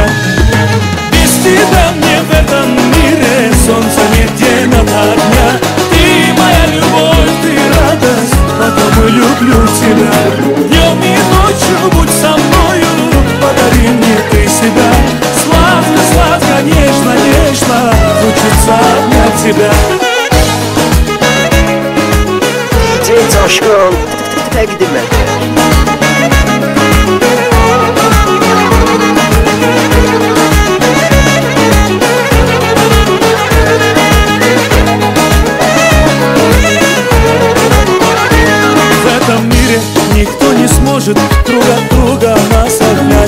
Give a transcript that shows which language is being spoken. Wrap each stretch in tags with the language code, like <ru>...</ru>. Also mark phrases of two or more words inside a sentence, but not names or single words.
<ru>Без тебя мне в этом мире солнца нет, день ото дня. Ты моя любовь, ты радость, потому и люблю тебя. Днем и ночью будь со мною, подари мне ты себя. Сладко, нежно, хочется обнять тебя.</ru> <tr>DJ Coşkun takdim eder.</tr> <ru>Никто не сможет друг от друга нас отнять.</ru>